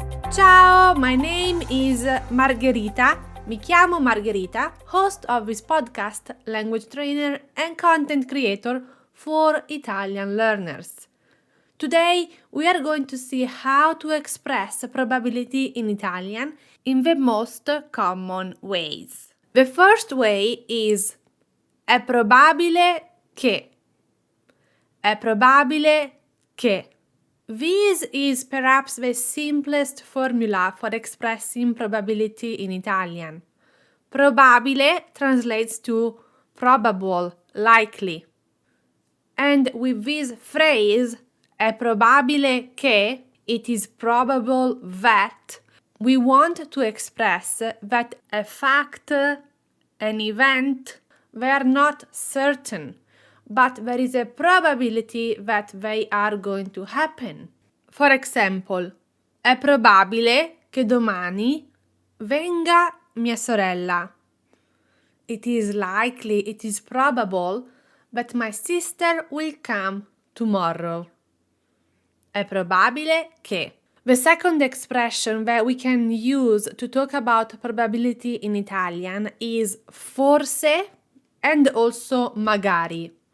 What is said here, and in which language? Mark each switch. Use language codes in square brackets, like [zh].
[en] Ciao, my name is Margherita. [it] Mi chiamo Margherita, [en] host of this podcast, language trainer and content creator for Italian learners. Today we are going to see how to express probability in Italian in the most common ways. The first way is [it] è probabile che. È probabile che. [en] This is perhaps the simplest formula for expressing probability in Italian. Probabile translates to probable, likely. And with this phrase, [it] è probabile che, [en] it is probable that, we want to express that a fact, an event, they are not certain, but there is a probability that they are going to happen. For example, [it] è probabile che domani venga mia sorella. [en] It is likely, it is probable that my sister will come tomorrow. [it] È probabile che. [en] The second expression that we can use to talk about probability in Italian is forse and also magari.